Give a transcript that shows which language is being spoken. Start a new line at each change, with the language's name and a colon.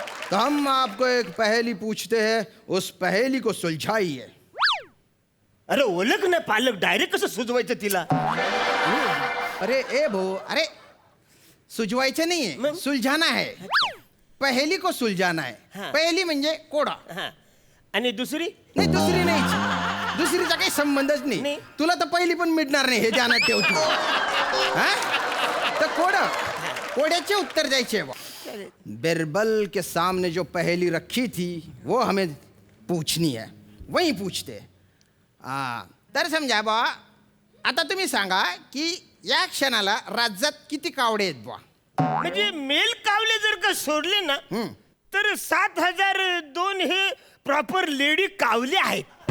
Hindi: तो हम आपको एक पहेली पूछते हैं, उस पहेली को सुलझाइए.
Marathi: अरे ओळख ना पालक, डायरेक्ट कसं सुजवायचं तिला? अरे ए भो, अरे सुझवायचे नाहीये, मग?
Hindi: सुलझाना है. पहेली को सुलझाना है. हाँ.
Marathi: पहेली म्हणजे कोडा. हा. आणि दुसरी? नाही दुसरी नाही, दुसरीचा काही संबंधच नाही. नाही. तुला तर पहिली पण मिळणार नाही हे ध्यानात ठेव तू. हा? तर कोड्याचे उत्तर द्यायचे.
Hindi: बिरबल के सामने जो पहेली रखी थी वो हमें पूछनी है, वही पूछते.
Marathi: तर समजा बा, आता तुम्ही सांगा की या क्षणाला राज्यात किती कावडे आहेत बा? म्हणजे मेल कावले जर का सोडले ना, तर 7002 हे प्रॉपर लेडी कावले आहेत.